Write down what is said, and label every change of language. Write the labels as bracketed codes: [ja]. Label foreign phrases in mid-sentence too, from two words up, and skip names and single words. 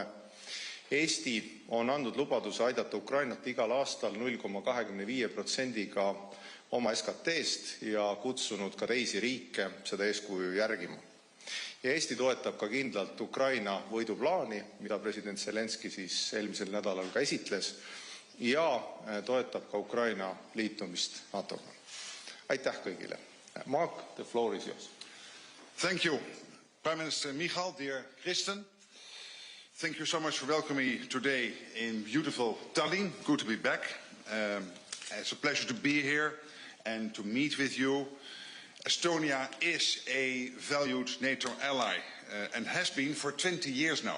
[et] Eesti on andnud lubaduse aidata Ukrainat igal aastal 0,25%-ga oma SKT-st ja kutsunud ka teisi riike seda eeskuju järgima. Ja Eesti toetab ka kindlalt Ukraina võiduplaani, mida president Zelenski siis eelmisel nädalal ka esitles, ja toetab ka Ukraina liitumist NATO-ga. Aitäh kõigile. [en] Mark, the floor is yours. Thank you, Prime Minister Michal, dear Kristen. Thank you so much for welcoming me today in beautiful Tallinn. Good to be back. It's a pleasure to be here and to meet with you. Estonia is a valued NATO ally and has been for 20 years now.